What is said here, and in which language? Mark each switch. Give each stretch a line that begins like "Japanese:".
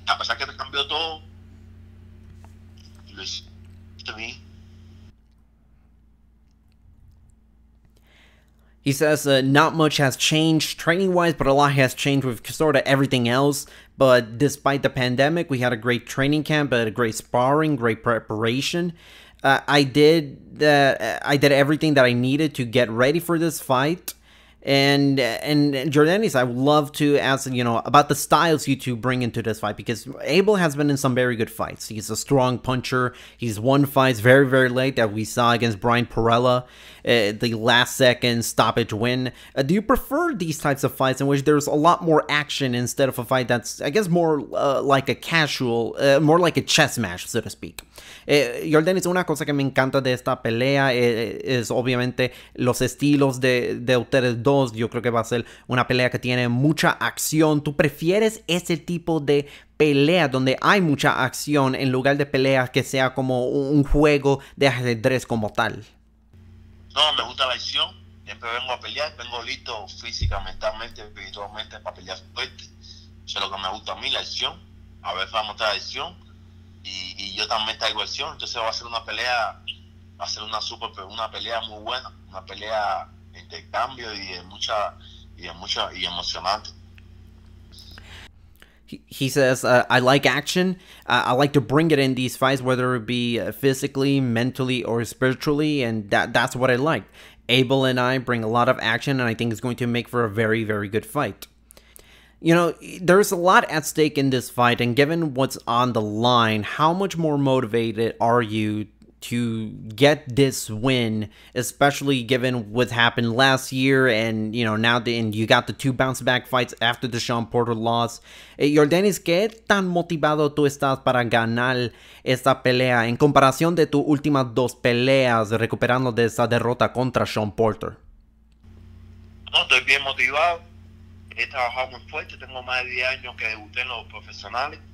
Spanish: A pesar que te cambió todo, lo hiciste bien.
English: He says not much has changed training-wise, but a lot has changed with sort of everything else. But despite the pandemic, we had a great training camp, a great sparring, great preparation. I did everything that I needed to get ready for this fight. And Yordenis, I would love to ask, about the styles you two bring into this fight, because Abel has been in some very good fights. He's a strong puncher. He's won fights very, very late that we saw against Brian Perella, the last-second stoppage win. Do you prefer these types of fights in which there's a lot more action instead of a fight that's, I guess, more like a casual, more like a chess match, so to speak?
Spanish: Yordenis, una cosa que me encanta de esta pelea es obviamente los estilos de ustedes dos. Yo creo que va a ser una pelea que tiene mucha acción. ¿Tú prefieres ese tipo de pelea donde hay mucha acción en lugar de peleas que sea como un juego de ajedrez como tal? No, me gusta la acción. Siempre vengo a pelear, vengo listo física, mentalmente, espiritualmente para pelear fuerte. Eso es lo que me gusta a mí, la acción. A ver, vamos a mostrar acción. Y yo también traigo acción. Entonces va a ser una pelea, una pelea muy buena, una pelea de intercambio y emocionante.
English: He says, I like action. I like to bring it in these fights, whether it be physically, mentally, or spiritually, and that's what I like. Abel and I bring a lot of action, and I think it's going to make for a very, very good fight. There's a lot at stake in this fight, and given what's on the line, how much more motivated are you to get this win, especially given what happened last year, and now and you got the 2 bounce-back fights after the Shawn Porter loss.
Spanish: Yordenis, ¿qué tan motivado tú estás para ganar esta pelea en comparación de tus últimas 2 peleas, recuperando de esa derrota contra Shawn Porter? No, estoy bien motivado. He trabajado muy fuerte. Tengo más de 10 años que debuté en los profesionales.